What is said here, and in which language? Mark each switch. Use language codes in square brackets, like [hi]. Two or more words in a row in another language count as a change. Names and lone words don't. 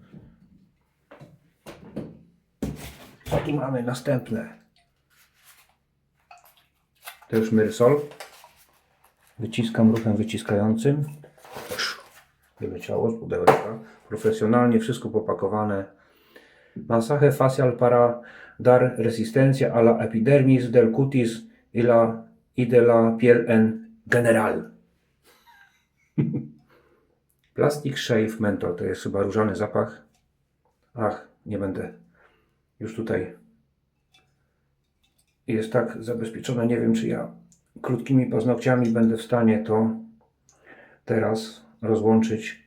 [pl] Co tu mamy następne? To już Myrysol. Wyciskam ruchem wyciskającym. Wyleciało z pudełka. Profesjonalnie wszystko popakowane. [es] Masaje facial para dar resistencia a la epidermis del cutis y de la piel en general. [pl] Plastic Shave Menthol. To jest chyba różany zapach. Ach, nie będę już tutaj. Jest tak zabezpieczone. Nie wiem, czy ja krótkimi paznokciami będę w stanie to teraz rozłączyć.